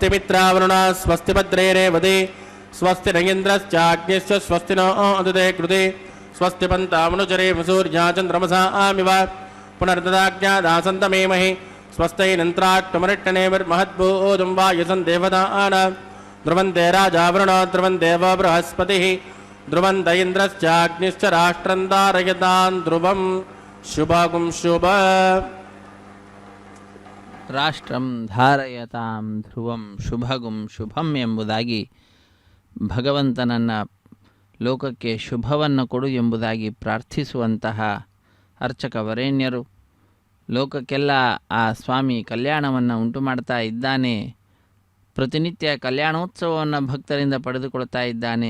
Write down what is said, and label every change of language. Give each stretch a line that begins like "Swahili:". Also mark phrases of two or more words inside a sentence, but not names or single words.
Sanskrit: ಮಿತ್ರಾವರುಣ ಸ್ವಸ್ತಿ ಭದ್ರೇರೇವತಿ ಸ್ವಸ್ತಿ ನಗೇಂದ್ರಶ್ಚಾಗ್ನಿಶ್ಚ ಸ್ವಸ್ತಿ ನೋ ಅದುದೇ ಕೃತಿ ಸ್ವಸ್ತಿ ಪಂತಾಮನುಚರೇ ಸೂರ್ಯಾ ಚಂದ್ರಮಸಾ ಆಮಿವ ಪುನರ್ದದಾಜ್ಞಾದಾಸಂತಮೇಮಹಿ ಸ್ವಸ್ತೈ ನಂತ್ರಾಟ್ಟಮರಿಟ್ಟನೇರ್ಮಹದ್ಭೂತಂ ವಾಯಸನ್ ದೇವತಾನ ಧ್ರುವಂತೆ ರಾಜಾವರುಣ ಧ್ರುವನ್ ದೇವ ಬೃಹಸ್ಪತಿ ಧ್ರುವಂತ ಇಂದ್ರಶ್ಚಾಗ್ನಿಶ್ಚ ರಾಷ್ಟ್ರಂ ಧಾರಯತಾನ್ ಧ್ರುವಂ ಶುಭಗುಂ ಶುಭ. ರಾಷ್ಟ್ರಂ ಧಾರಯತಾಂ ಧ್ರುವಂ ಶುಭಗುಂ ಶುಭಂ
Kannada: ಎಂಬುದಾಗಿ ಭಗವಂತನನ್ನು ಲೋಕಕ್ಕೆ ಶುಭವನ್ನು ಕೊಡು ಎಂಬುದಾಗಿ ಪ್ರಾರ್ಥಿಸುವಂತಹ ಅರ್ಚಕ ವರೇಣ್ಯರು ಲೋಕಕ್ಕೆಲ್ಲ ಆ ಸ್ವಾಮಿ ಕಲ್ಯಾಣವನ್ನು ಉಂಟು ಮಾಡ್ತಾ ಇದ್ದಾನೆ. ಪ್ರತಿನಿತ್ಯ ಕಲ್ಯಾಣೋತ್ಸವವನ್ನು ಭಕ್ತರಿಂದ ಪಡೆದುಕೊಳ್ತಾ ಇದ್ದಾನೆ.